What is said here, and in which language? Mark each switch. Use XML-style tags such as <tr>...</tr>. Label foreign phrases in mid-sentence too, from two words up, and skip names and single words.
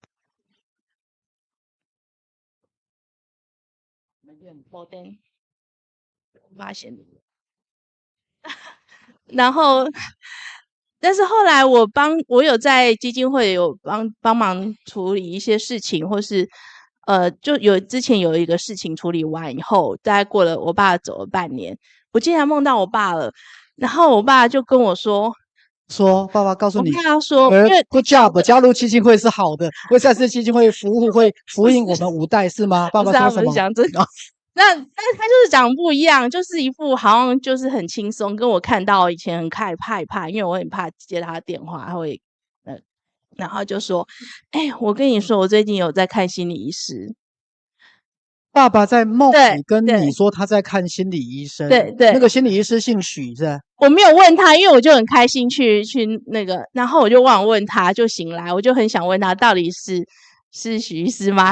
<zh>發現然後但是後來我有在基金會有幫忙處理一些事情，或是就之前有一個事情處理完以後，大概過了我爸走了半年，我竟然夢到我爸了。然後我爸就跟我說爸爸告訴你，我爸說</zh> <en>good job，</en> <zh>加入基金會是好的，为赛斯基金会服務，会福音我们5代是嗎？爸爸說什麼？但他就是長不一樣，就是一副好像就是很輕鬆，跟我看到以前很害怕，因為我很怕接他的電話，他會然後就說我跟你說，我最近有在看心理醫師。爸爸在夢裡跟你說他在看心理醫生，對，那個心理醫師姓許是吧？我沒有問他，因為我就很開心去那個，然後我就忘了問他，就醒來，我就很想問他到底是許醫師嗎？</zh>